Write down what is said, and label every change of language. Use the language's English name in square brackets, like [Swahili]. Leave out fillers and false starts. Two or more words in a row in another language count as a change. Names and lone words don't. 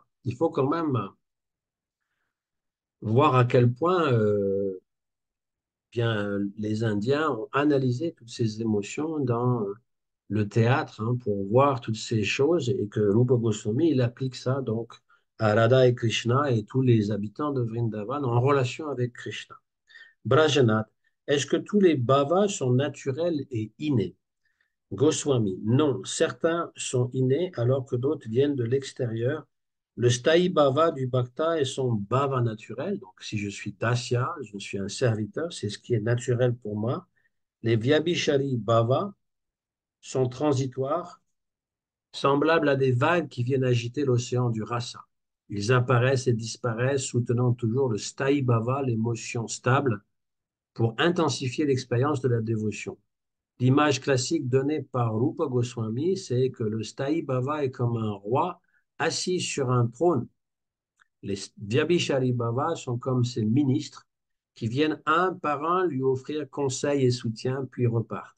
[French] Il faut quand même voir à quel point bien, les Indiens ont analysé toutes ces émotions dans le théâtre hein, pour voir toutes ces choses et que Rupa Goswami, il applique ça donc à Radha et Krishna et tous les habitants de Vrindavan en relation avec Krishna. Brajanath, est-ce que tous les bhavas sont naturels et innés? Goswami, non, certains sont innés alors que d'autres viennent de l'extérieur. Le [Sanskrit] sthayi bhava [French] du bhakta est son bhava naturel. Donc, si je suis dasya, je suis un serviteur, c'est ce qui est naturel pour moi. Les [Sanskrit] vyabhishari bhava [French] sont transitoires, semblables à des vagues qui viennent agiter l'océan du rasa. Ils apparaissent et disparaissent, soutenant toujours le [Sanskrit] sthayi bhava, [French] l'émotion stable, pour intensifier l'expérience de la dévotion. L'image classique donnée par Rupa Goswami, c'est que le [Sanskrit] Sthayi Bhava [French] est comme un roi assis sur un trône. Les [Sanskrit] Vyabhishari Bhava [French] sont comme ses ministres qui viennent un par un lui offrir conseil et soutien, puis repartent.